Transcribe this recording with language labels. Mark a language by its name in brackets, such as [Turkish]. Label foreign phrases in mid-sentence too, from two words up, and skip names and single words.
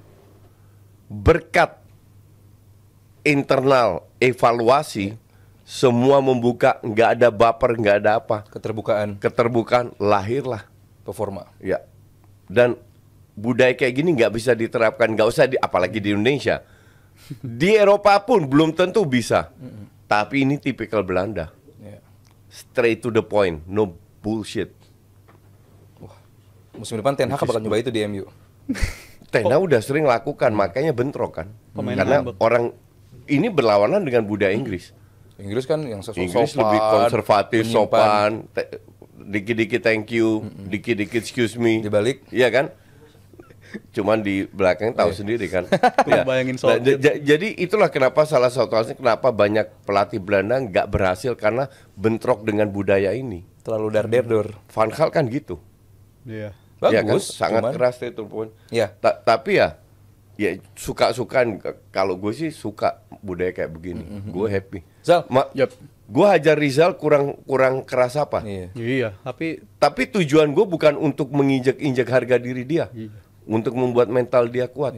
[Indonesian] Berkat internal evaluasi, semua membuka, nggak ada baper, nggak ada apa. Keterbukaan, lahirlah Performa. ya. Dan budaya kayak gini nggak bisa diterapkan, nggak usah apalagi di Indonesia. Di Eropa pun belum tentu bisa. Tapi ini tipikal Belanda. Iya. [English] Straight to the point, no bullshit. [Indonesian] Musim depan Ten Hag bakal nyoba itu di MU. Tena udah sering lakukan, makanya bentrok kan. Pemain Karena ngambek. orang ini berlawanan dengan budaya Inggris. Inggris kan yang sopan, Inggris lebih konservatif, menyimpan. sopan, dikit-dikit [English] thank you, [Indonesian] dikit-dikit [English] excuse me. [Indonesian] Dibalik. Iya kan? Cuman di belakang tahu sendiri kan. Ya. Bayangin Nah, soal jadi itulah kenapa salah satu alasan kenapa banyak pelatih Belanda nggak berhasil karena bentrok dengan budaya ini. Terlalu dar-der-dor. Van Gaal kan gitu. Iya. Ya kan? Bagus. Sangat cuman- keras itu pun. Iya. Tapi ya suka-sukaan. Kalau gue sih suka budaya kayak begini. Gue happy. Zal. Yap. Gue hajar Rizal kurang keras apa? Iya. Iya, Tapi tujuan gue bukan untuk menginjak-injak harga diri dia, untuk membuat mental dia kuat.